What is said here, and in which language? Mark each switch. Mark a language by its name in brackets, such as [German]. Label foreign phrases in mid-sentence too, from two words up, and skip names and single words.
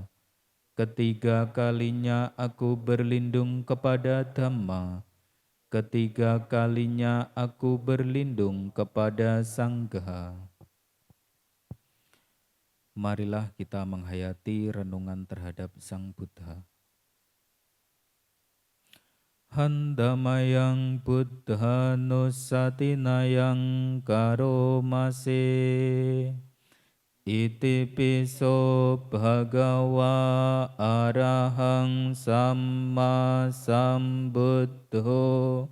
[Indonesian] Ketiga kalinya aku berlindung kepada Dhamma. Ketiga kalinya aku berlindung kepada Sangha. Marilah kita menghayati renungan terhadap Sang Buddha. [Pali] Handamayang Buddha nusatinayang karomase. Iti piso bhagawa arahang samma sambuddho.